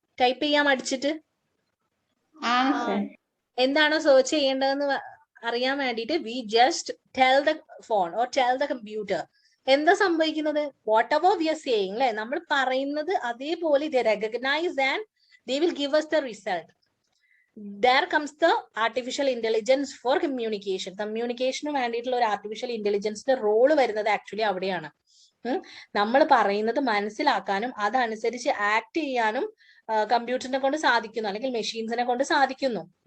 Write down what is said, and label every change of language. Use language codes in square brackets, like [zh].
[ml] Type ചെയ്യാൻ മടിച്ചിട്ട് എന്താണോ search ചെയ്യേണ്ടതെന്ന് അറിയാൻ വേണ്ടിയിട്ട് [en] We just tell the phone or tell the computer. [ml] എന്താ സംഭവിക്കുന്നത്? [en] whatever we are saying [ml] അല്ലെ, നമ്മൾ പറയുന്നത് അതേപോലെ [en] they recognize and they will give us the result. There comes the artificial intelligence for communication. [ml] കമ്മ്യൂണിക്കേഷന് വേണ്ടിയിട്ടുള്ള ഒരു ആർട്ടിഫിഷ്യൽ ഇന്റലിജൻസിന്റെ റോള് വരുന്നത് actually അവിടെയാണ്. നമ്മൾ പറയുന്നത് മനസ്സിലാക്കാനും അതനുസരിച്ച് ആക്ട് ചെയ്യാനും കമ്പ്യൂട്ടറിനെ കൊണ്ട് സാധിക്കുന്നു, അല്ലെങ്കിൽ മെഷീൻസിനെ കൊണ്ട് സാധിക്കുന്നു.